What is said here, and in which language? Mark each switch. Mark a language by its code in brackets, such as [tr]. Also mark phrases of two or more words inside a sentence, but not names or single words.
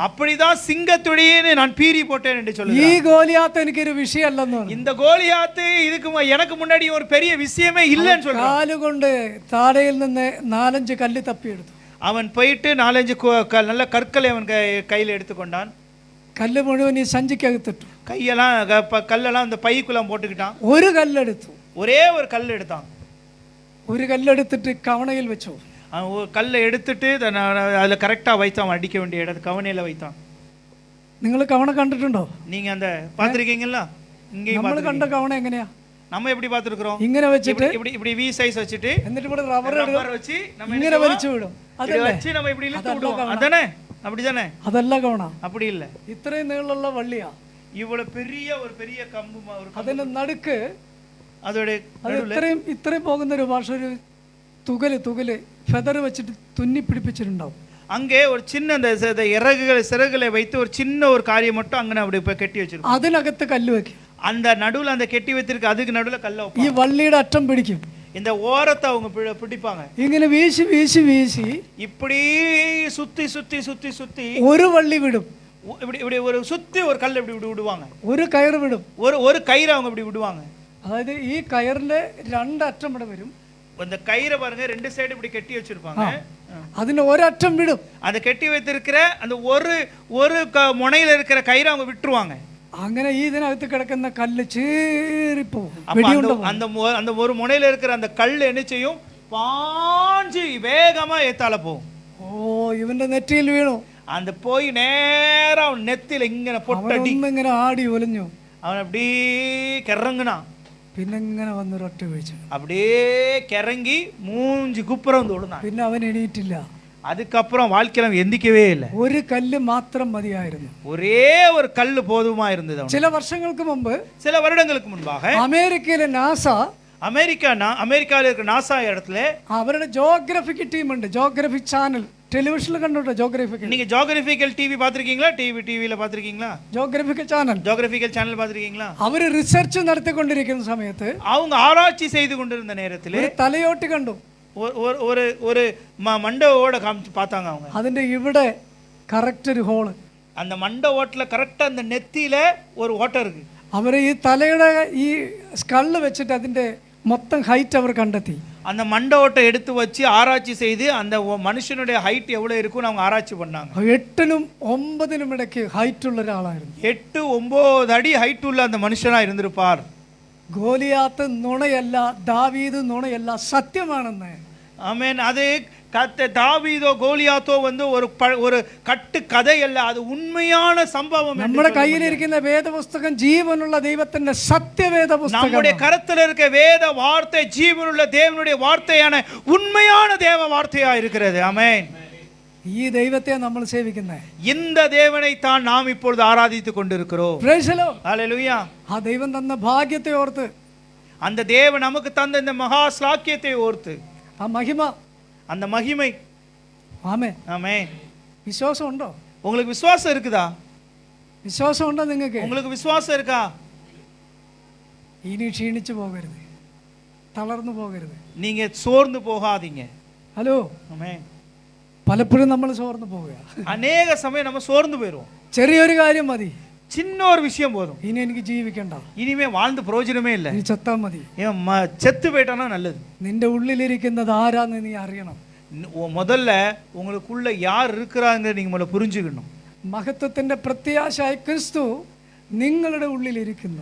[ta] அப்படிதான் சிங்கத்துடைய நான் பீறி போட்டேன் என்று [ml] ഈ [ta] சொல்லுகிறான். [ml] ഗോലിയാത്ത് എനിക്കൊരു വിഷയമല്ലെന്ന് പറഞ്ഞു. [ta] இந்த கோலியாத்து இதுக்கு எனக்கு முன்னாடி ஒரு பெரிய விஷயமே இல்லைன்னு சொல்றான். [ml] കാലുകൊണ്ട് താഴയിൽ നിന്ന് 4-5 കല്ല് തപ്പിയെടുത്തു. [ta] அவன் போயிட்டு 4-5 நல்ல கற்களை அவன் கையில எடுத்துக்கொண்டான். [ml] കല്ല് മുഴുവൻ ഈ സഞ്ചിക്കകത്തിട്ടു. [ta] கையெல்லாம் கல்லெல்லாம் அந்த பைக்குள்ள போட்டுக்கிட்டான். [ml] ഒരു കല്ലെടുത്തു. [ta] ஒரே ஒரு கல் எடுத்தான். [ml] ഒരു കല്ലെടുത്തിട്ട് കവണയിൽ വെച്ചു. [ta] அவன் ஒரு கல்லை எடுத்துட்டு அதுல கரெக்டா வைத்தான், அடிக்க வேண்டிய இடத்து கவனையில வைத்தான். [ml] നിങ്ങൾ കവണ കണ്ടിട്ടുണ്ടോ? [ta] நீங்க அந்த பாத்திருக்கீங்களா? இங்கேயும் [ml] നമ്മൾ കണ്ട കവണ എങ്ങനെയാ? [ta] நம்ம எப்படி பார்த்திருக்கிறோம்? [ml] ഇങ്ങനെ വെച്ചിട്ട് [ta] இப்படி [en] V size [ta] வச்சிட்டு [ml] എന്നിട്ട് ഇവിടെ റബ്ബർ [ta] வச்சு நம்ம [ml] ഇങ്ങനെ വലിച്ചു വിടും. [ta] இப்படி வச்சு நம்ம இப்படி இழுத்து விடுவோம். அதானே? அப்படிதானே? [ml] അതല്ല കവണ. [ta] அப்படி இல்ல. [ml] ഇത്രയും നീളമുള്ള വള്ളിയാ. [ta] இவ்வளவு பெரிய கம்பு ஒரு [ml] അതിന്റെ നടുക്ക് [ta] அதோட [ml] ഇത്രയും പോകുന്ന ഒരു ഭാഷ, ഒരു തുകല് ഫെദർ വെച്ചിട്ട് തുന്നി പിടിപ്പിച്ചിട്ടുണ്ടാവും. [ta] அங்கே ஒரு சின்ன அந்த சிறகுகளை வைத்து ஒரு சின்ன ஒரு காரியம் மட்டும் அங்கே அப்படி இப்ப கட்டி வச்சிருக்கோம். [ml] അതിനകത്ത് കല്ല് വെക്കും. [ta] அந்த நடுவுல அந்த கெட்டி வைத்திருக்கு, அதுக்கு நடுவுல கல்ல வைப்பாங்க. [ml] ഈ വള്ളിയുടെ അറ്റം പിടിക്കും. [ta] இந்த ஓரத்தை அவங்க பிடிப்பாங்க. [ml] ഇങ്ങനെ വീശി വീശി വീശി [ta] இப்படி சுத்தி சுத்தி சுத்தி சுத்தி [ml] ഒരു വള്ളി വിടും. [ta] இப்படி இப்படி ஒரு சுத்தி ஒரு கல்ல இப்படி விடுவாங்க. [ml] ഒരു കയർ വിടും. [ta] ஒரு கயிறை அவங்க இப்படி விடுவாங்க. [ml] അതായത് ഈ കയറിന്റെ 2 അറ്റം ഇവിടെ വരും. [ta] அந்த கயிறை பாருங்க, 2 சைடு இப்படி கட்டி வச்சிருப்பாங்க. [ml] അതിന് ഒരറ്റം വിടും. [ta] அந்த கட்டி வைத்திருக்கிற அந்த ஒரு முனையில இருக்கிற கயிறை அவங்க விட்டுருவாங்க. [ml] അങ്ങനെ ഈ ഇതിനകത്ത് കിടക്കുന്ന കല്ല് ചീറിപ്പോകും. [ta] அந்த ஒரு முனையில இருக்கிற அந்த கல் என்ன செய்யும்? பாஞ்சு வேகமா ஏத்தால போகும். [ml] ഓ, ഇവന്റെ നെറ്റിയിൽ വീണു. [ta] அந்த போய் நேரா அவன் நெத்தில இങ്ങനെ பொட்டடி [ml] ഇങ്ങനെ ആടി ഒലിഞ്ഞു. [ta] அவன் அப்படியே கிறங்குனான். [ml] പിന്നെ ഇങ്ങനെ വന്നൊരൊറ്റ വീഴ്ച. [ta] அப்படியே கிறங்கி மூஞ்சி குப்புறம் தொழுனான். [ml] പിന്നെ അവൻ എണീറ്റില്ല. [ta] அதுக்கப்புறம் வாழ்க்கையில எந்திக்கவே இல்லை. [ml] ഒരു കല്ല് മാത്രം മതിയായിരുന്നു. [ta] ஒரே ஒரு கல்லு போதுமா இருந்தது. [ml] ചില വർഷങ്ങൾക്ക് മുമ്പ്, [ta] சில வருடங்களுக்கு முன்பாக [ml] അമേരിക്കയിലെ നാസ [ta] അമേരിക്കയിൽ இருக்கிற നാസ இடத்துல [ml] അവരുടെ ജോഗ്രഫിക് ടീമുണ്ട്, [en] geographic channel [ml] ടെലിവിഷനിൽ കണ്ടോ? ജോഗ്രഫിക്കൽ [ta] நீங்க [en] geographical TV [ta] பாத்திருக்கீங்களா? டிவில பாத்திருக்கீங்களா? [en] geographical channel geographical channel [ta] பாத்திருக்கீங்களா? [ml] അവർ റിസർച്ച് നടത്തിക്കൊണ്ടിരിക്കുന്ന സമയത്ത് [ta] அவங்க ஆராய்ச்சி செய்து கொண்டிருந்த நேரத்தில் [ml] ഒരു തലയോട്ടി കണ്ടു. [ta] ஒரு மண்டவோட பார்த்தாங்க அவங்க. [ml] അതിന്റെ ഇവിടെ കറക്റ്റ് ഒരു ഹോള്, [ta] அந்த மண்ட ஓட்டல கரெக்டா அந்த நெத்தியில ஒரு ஓட்டை இருக்கு. [ml] അവർ ഈ തലയുടെ ഈ സ്കള്ള് വെച്ചിട്ട് അതിന്റെ [ta] மொத்தம் ஹைட் அவர் கண்டத்தி. அந்த மண்ட ஓட்டை எடுத்து வச்சு ஆராய்ச்சி செய்து அந்த மனுஷனுடைய ஹைட் எவ்வளவு இருக்குன்னு அவங்க ஆராய்ச்சி பண்ணாங்க. [ml] 8നും 9നും ഇടയ്ക്ക് ഹൈറ്റ് ഉള്ള ഒരാളായിരുന്നു. 8-9 അടി ഹൈറ്റ് ഉള്ള [ta] அந்த மனுஷனா இருந்திருப்பார். [ml] ഗോലിയാത്ത് നുണയല്ല, ദാവീദ് നുണയല്ല, സത്യമാണെന്ന്. [ta] ஆமென். அது தாவீதோ கோலியாத்தோ வந்து ஒரு கட்டு கதை அல்ல, அது உண்மையான சம்பவம். [ml] നമ്മുടെ കയ്യിലിരിക്കുന്ന വേദപുസ്തകം ജീവനുള്ള ദൈവത്തിന്റെ സത്യവേദ പുസ്തകം. [ta] நம்முடைய கரத்துல இருக்க வேத வார்த்தை ஜீவனுள்ள தேவனுடைய வார்த்தையான உண்மையான தேவ வார்த்தையா இருக்கிறது. ஆமென். [ml] ഈ ദൈവത്തെ നമ്മൾ സേവിക്കുന്നത്, [ta] இந்த தேவனை தான் நாம் இப்பொழுது ஆராதித்துக் கொண்டிருக்கிறோம். [en] Praise the Lord. [ta] ஹalleluya. [ml] ആ ദൈവം തന്ന ഭാഗ്യത്തെ ഓർത്ത്, [ta] அந்த தேவன் நமக்கு தந்த இந்த மகா ஸ்லாக்கியத்தை ஓர்த்து, [ml] ആ മഹിമ, [ta] அந்த மகிமை. [ml] ആമേൻ. [ta] ஆமென். [ml] വിശ്വാസം ഉണ്ടോ? [ta] உங்களுக்கு விசுவாசம் இருக்குதா? [ml] വിശ്വാസം ഉണ്ടോ നിങ്ങൾക്ക്? [ta] உங்களுக்கு விசுவாசம் இருக்கா? [ml] ഇനി ക്ഷീണിച്ചു പോകരുത്, തളർന്നു പോകരുത്. [ta] நீங்க சோர்ந்து போகாதீங்க. [ml] ഹലോ. [ta] ஆமென். [ml] പലപ്പോഴും നമ്മൾ സോർന്നു പോവുക. [ta] அநேக சமயம் நம்ம சோர்ந்து போயிடுவோம். [ml] ചെറിയൊരു കാര്യം മതി, [ta] சின்ன ஒரு விஷயம் போதும், [ml] ഇനി എനിക്ക് ജീവിക്കണ്ട, [ta] இனிமே வாழ்ந்து பிரயோஜனமே இல்லை, [ml] നീ ചത്താ മതി. [ta] செத்து போயிட்டானா நல்லது. [ml] നിന്റെ ഉള്ളിലിരിക്കുന്നത് ആരാന്ന് നീ അറിയണം. [ta] முதல்ல உங்களுக்குள்ள யார் இருக்கிறாங்க நீங்க முதல்ல புரிஞ்சுக்கணும். [ml] മഹത്വത്തിന്റെ പ്രത്യാശയായ ക്രിസ്തു നിങ്ങളുടെ ഉള്ളിലിരിക്കുന്നു.